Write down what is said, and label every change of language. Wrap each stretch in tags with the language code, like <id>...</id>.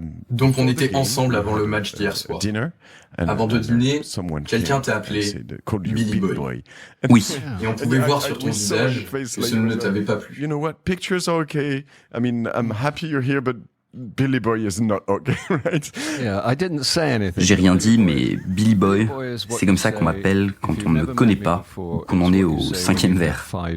<fr>Donc on était ensemble avant le match d'hier soir. Avant de dîner, quelqu'un t'a appelé Billy Boy. Oui. Et on pouvait voir sur ton visage que ce ne t'avait pas plu.</fr> <en>Billy Boy is not okay, right?</en> <fr>J'ai rien dit, mais Billy Boy, c'est comme ça qu'on m'appelle quand on ne me connaît pas ou qu'on en est au 5e verre.</fr>